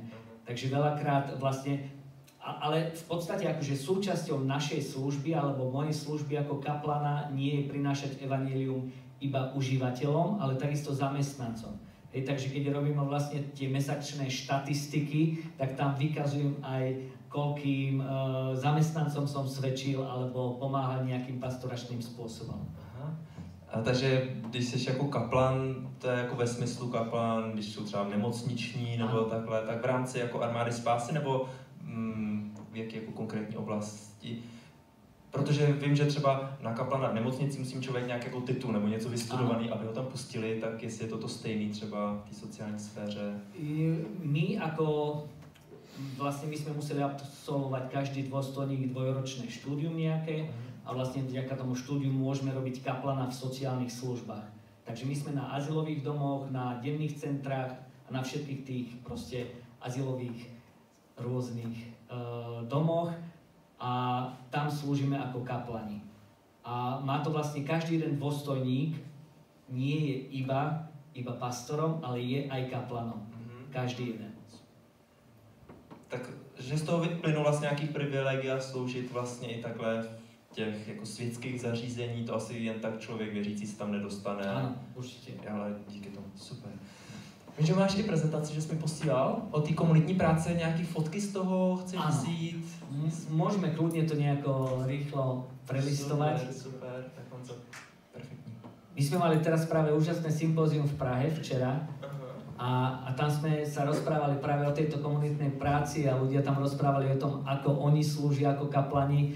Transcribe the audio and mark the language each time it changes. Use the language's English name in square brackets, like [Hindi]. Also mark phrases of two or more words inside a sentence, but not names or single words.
[Slovak] Takže veľakrát vlastne, ale v podstate akože súčasťou našej služby alebo mojej služby ako kaplana nie je prinášať evanjelium iba užívateľom, ale takisto zamestnancom. Takže keď robíme vlastne tie mesačné štatistiky, tak tam vykazujem aj koľkým zamestnancom som svedčil alebo pomáhal nejakým pastoračným spôsobom. Aha. [Czech] A takže když jsi jako kaplan, to je jako ve smyslu kaplan, když jsou třeba nemocniční nebo takhle, tak v rámci jako Armády spásy nebo v jaké jako konkrétní oblasti? Protože vím, že třeba na kaplana v nemocnici musím člověk nějak jako titul nebo něco vystudovaný, aby ho tam pustili, tak jestli je to stejný třeba v té sociální sféře? [Slovak] My sme museli absolvovať každý dôstojník dvojročné štúdium nejaké a vlastne vďaka tomu štúdiu môžeme robiť kaplana v sociálnych službách. Takže my sme na azylových domoch, na denných centrách a na všetkých tých proste azylových rôznych domoch a tam slúžime ako kaplani. A má to vlastne každý jeden dôstojník, nie je iba pastorom, ale je aj kaplanom. Každý jeden. [Czech] Tak, že z toho vyplynou vlastně nějaký privilegia sloužit vlastně i takhle v těch jako světských zařízení, to asi jen tak člověk věřící se tam nedostane. Ano, určitě. Ale díky tomu, super. Víš, že máš i prezentaci, že jsi mi posílal o té komunitní práce, nějaký fotky z toho, chceš vzít? [Slovak] Môžeme kľudne to nejako rýchlo prelistovať. [Czech] Super, tak mám to perfektní. [Slovak] My sme mali teraz práve úžasné sympózium v Prahe včera a tam sme sa rozprávali práve o tejto komunitnej práci a ľudia tam rozprávali o tom, ako oni slúžia ako kaplani.